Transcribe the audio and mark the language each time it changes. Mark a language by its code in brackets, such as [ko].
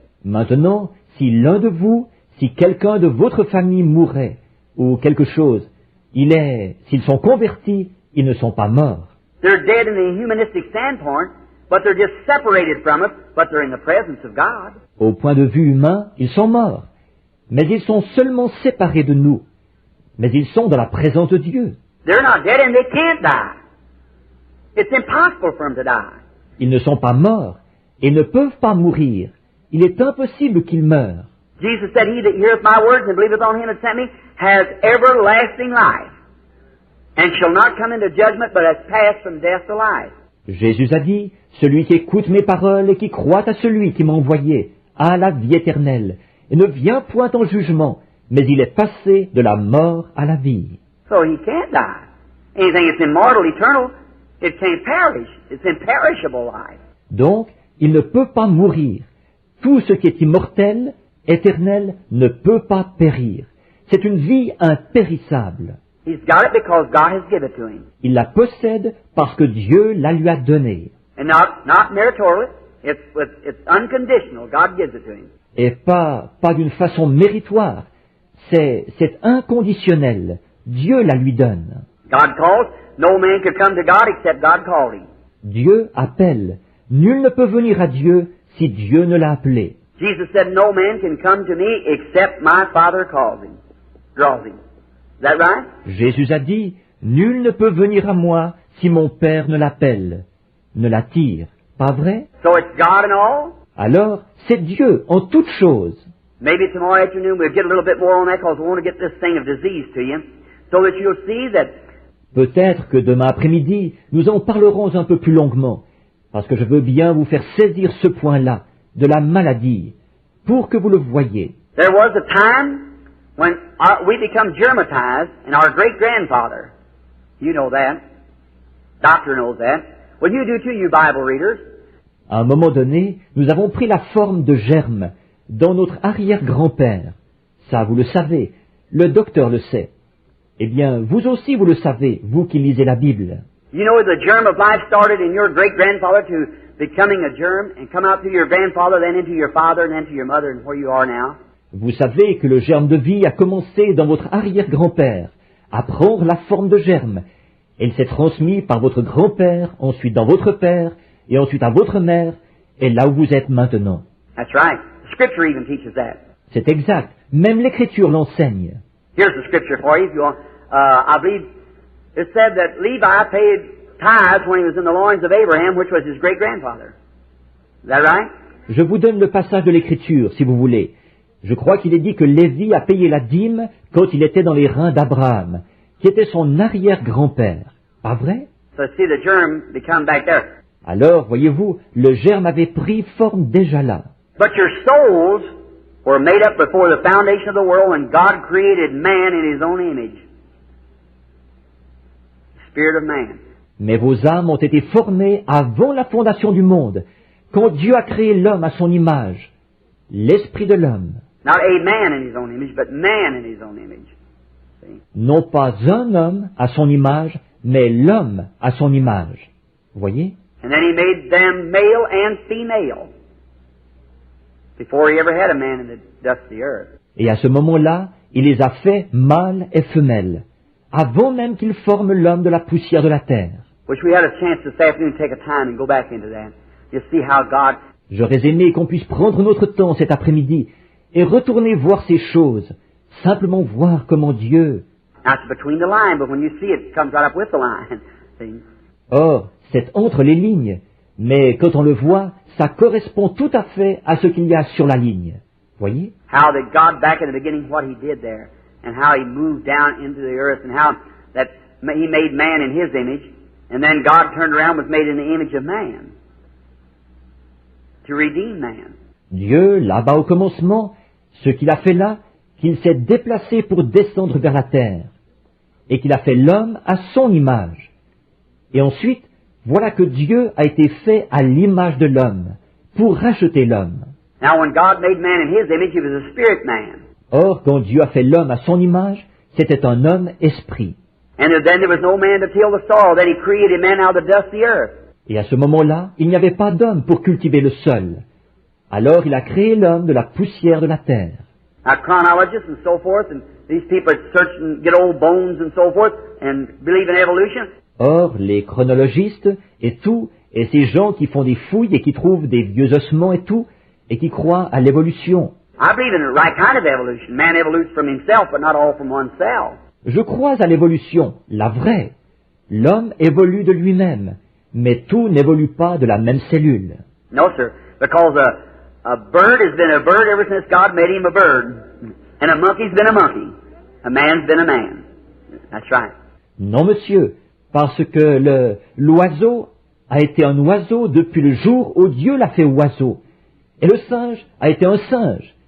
[fr] Maintenant, si l'un de vous, si quelqu'un de votre famille mourait, ou quelque chose, s'ils sont convertis, ils ne sont pas morts. [en] They're dead in the humanistic standpoint, but they're just separated from it, but they're in the presence of God. [fr] Au point de vue humain, ils sont morts, mais ils sont seulement séparés de nous. Mais ils sont dans la présence de Dieu. [en] They're not dead and they can't die. It's impossible for them to die. [fr] Ils ne sont pas morts et ne peuvent pas mourir. Il est impossible qu'ils meurent. [en] Jesus said, He that heareth my words and believeth on him that sent me has everlasting life, and shall not come into judgment, but has passed from death to life. [fr] Jésus a dit, celui qui écoute mes paroles et qui croit à celui qui m'a envoyé a la vie éternelle, et ne vient point en jugement, mais il est passé de la mort à la vie. [en] So he can't die. Anything that's immortal, eternal, it can't perish. It's imperishable life. [fr] Donc, il ne peut pas mourir. Tout ce qui est immortel, éternel, ne peut pas périr. C'est une vie impérissable. [en] He's got it because God has given it to him. [fr] Il la possède parce que Dieu la lui a donnée. [en] And not meritorious. It's unconditional. God gives it to him. [fr] Et pas d'une façon méritoire. C'est inconditionnel. Dieu la lui donne. [en] God calls. No man could come to God except God called him. [fr] Dieu appelle. Nul ne peut venir à Dieu si Dieu ne l'a appelé. [en] Jesus said, no man can come to me except my Father calls him, draws him. Is that right? [fr] Jésus a dit, nul ne peut venir à moi si mon Père ne l'appelle, ne l'attire. Pas vrai? [en] So it's God in all? [fr] Alors, c'est Dieu en toutes choses. [en] Maybe tomorrow afternoon we'll get a little bit more on that because we want to get this thing of disease to you so that you'll see that. [fr] Peut-être que demain après-midi, nous en parlerons un peu plus longuement, parce que je veux bien vous faire saisir ce point-là, de la maladie, pour que vous le voyiez. [en] There was a time when we become germatized, and our great-grandfather, you know that, doctor knows that, well you do too, you Bible readers. [fr] À un moment donné, nous avons pris la forme de germes dans notre arrière-grand-père. Ça, vous le savez, le docteur le sait. Eh bien, vous aussi vous le savez, vous qui lisez la Bible. [en] You know the germ of life started in your great-grandfather to becoming a germ and come out through your grandfather, then into your father, and then to your mother, and where you are now. [fr] Vous savez que le germe de vie a commencé dans votre arrière-grand-père, à prendre la forme de germe, et il s'est transmis par votre grand-père, ensuite dans votre père, et ensuite à votre mère, et là où vous êtes maintenant. [en] That's right. The Scripture even teaches that. [fr] C'est exact. Même l'Écriture l'enseigne. [en] Here's the Scripture for you. If you want, I believe it said that Levi paid tithes when he was in the loins of Abraham, which was his great-grandfather. Is that right? [fr] Je vous donne le passage de l'Écriture, si vous voulez. Je crois qu'il est dit que Lévi a payé la dîme quand il était dans les reins d'Abraham, qui était son arrière-grand-père. Pas vrai? [en] So see the germ become back there. [fr] Alors, voyez-vous, le germe avait pris forme déjà là. [en] But your souls were made up before the foundation of the world when God created man in His own image. The Spirit of man. [fr] Mais vos âmes ont été formées avant la fondation du monde, quand Dieu a créé l'homme à son image, l'esprit de l'homme. [en] Not a man in His own image, but man in His own image. See? [fr] Non pas un homme à son image, mais l'homme à son image. Vous voyez? [en] And then He made them male and female before He ever had a man in the dust of the earth. [fr] Et à ce moment-là, il les a fait mâles et femelles, avant même qu'il forme l'homme de la poussière de la terre. [en] Wish we had a chance this afternoon to take a time and go back into that. You see how God. [fr] J'aurais aimé qu'on puisse prendre notre temps cet après-midi et retourner voir ces choses, simplement voir comment Dieu... [en] Now it's between the line, but when you see it, it comes right up with the line. See? [fr] Or, c'est entre les lignes, mais quand on le voit, ça correspond tout à fait à ce qu'il y a sur la ligne. Voyez? [en] How that God back in the beginning, what He did there, and how He moved down into the earth, and how that He made man in His image, and then God turned around and was made in the image of man. to redeem man. [fr] Dieu, là-bas au commencement, ce qu'il a fait là, qu'il s'est déplacé pour descendre vers la terre, et qu'il a fait l'homme à son image. Et ensuite, voilà que Dieu a été fait à l'image de l'homme, pour racheter l'homme. [en] Now when God made man in His image, He was a spirit man. [fr] Or, quand Dieu a fait l'homme à son image, c'était un homme esprit. [en] And then there was no man to till the soil. Then He created man out of the dust of the earth. [fr] Et à ce moment-là, il n'y avait pas d'homme pour cultiver le sol. Alors il a créé l'homme de la poussière de la terre. [en] Now chronologists and so forth, and these people search and get old bones and so forth, and believe in evolution. [fr] Or, les chronologistes et tout, et ces gens qui font des fouilles et qui trouvent des vieux ossements et tout, et qui croient à l'évolution. [en] I believe in the right kind of evolution. Man evolutes from himself, but not all from oneself. [fr] Je crois à l'évolution, la vraie. L'homme évolue de lui-même, mais tout n'évolue pas de la même cellule. [en] No, sir, because a bird has been a bird ever since God made him a bird, and a monkey's been a monkey. A man's been a man. That's right. [fr] Non, monsieur, parce que l'oiseau a été un oiseau depuis le jour où Dieu l'a fait oiseau. Et le singe a été un singe.